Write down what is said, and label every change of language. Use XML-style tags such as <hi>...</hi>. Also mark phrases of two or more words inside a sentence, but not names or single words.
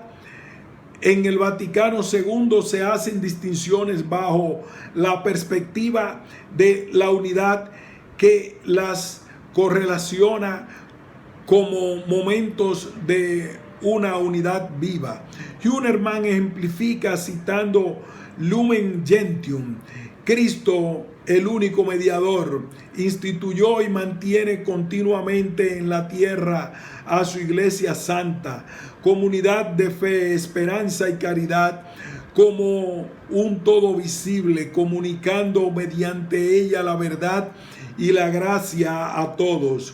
<es>En el Vaticano II se hacen distinciones bajo la perspectiva de la unidad que las correlaciona como momentos de una unidad viva. Hunerman ejemplifica citando Lumen Gentium: Cristo, el único mediador, instituyó y mantiene continuamente en la tierra a su iglesia santa, comunidad de fe, esperanza y caridad, como un todo visible, comunicando mediante ella la verdad y la gracia a todos.</es>